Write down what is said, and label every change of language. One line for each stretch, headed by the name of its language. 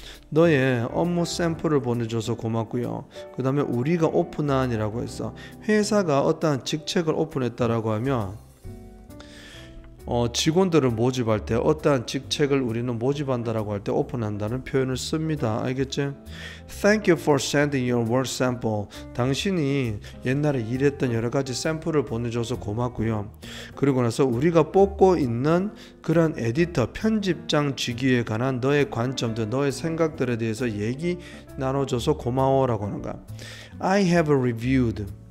Korean: 너의 업무 샘플을 보내줘서 고맙고요. 그 다음에 우리가 오픈한이라고 했어. 회사가 어떠한 직책을 오픈했다라고 하면 직원들을 모집할 때 어떠한 직책을 우리는 모집한다라고 할 때 오픈한다는 표현을 씁니다. 알겠지?
English: Thank you for sending your work sample.
Korean: 당신이 옛날에 일했던 여러 가지 샘플을 보내줘서 고맙고요. 그리고 나서 우리가 뽑고 있는 그런 에디터, 편집장 직위에 관한 너의 관점들, 너의 생각들에 대해서 얘기 나눠줘서 고마워라고 하는 거야.
English: I have reviewed.